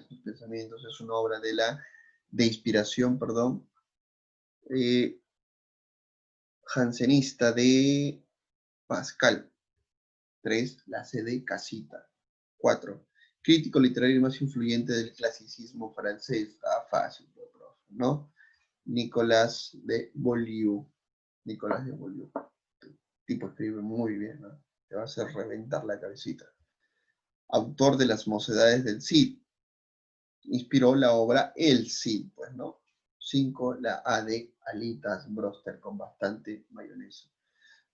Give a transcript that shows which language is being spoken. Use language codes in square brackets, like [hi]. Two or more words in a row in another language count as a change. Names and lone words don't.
[es] Los pensamientos es una obra de inspiración, perdón, jansenista de Pascal. 3. La sede Casita. 4. Crítico literario más influyente del clasicismo francés. Está fácil, profe, ¿no? Nicolas de Beaulieu. Nicolas de Beaulieu. Tipo escribe muy bien, ¿no? Te va a hacer reventar la cabecita. Autor de Las Mocedades del Cid. Inspiró la obra El Cid, pues, ¿no? 5. La A de alitas broster con bastante mayonesa.